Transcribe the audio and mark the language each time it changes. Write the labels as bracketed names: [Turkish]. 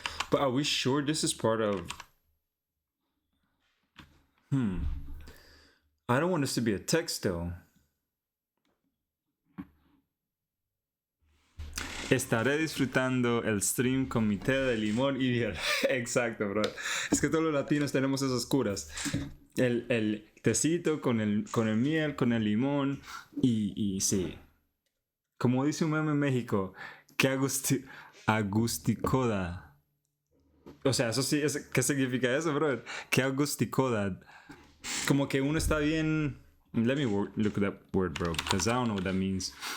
[English] But are we sure this is part of... I don't want this to be a text though. [Spanish] Estaré disfrutando el stream con mi té de limón y miel. Exacto, bro. Es que todos los latinos tenemos esas curas. El tecito con el miel, con el limón y sí. Como dice un meme en México, que agusticoda. O sea, eso sí, ¿qué significa eso, bro? Que agusticoda. Como que uno está bien... [English] Let me look at that word, bro, because I don't know what that means.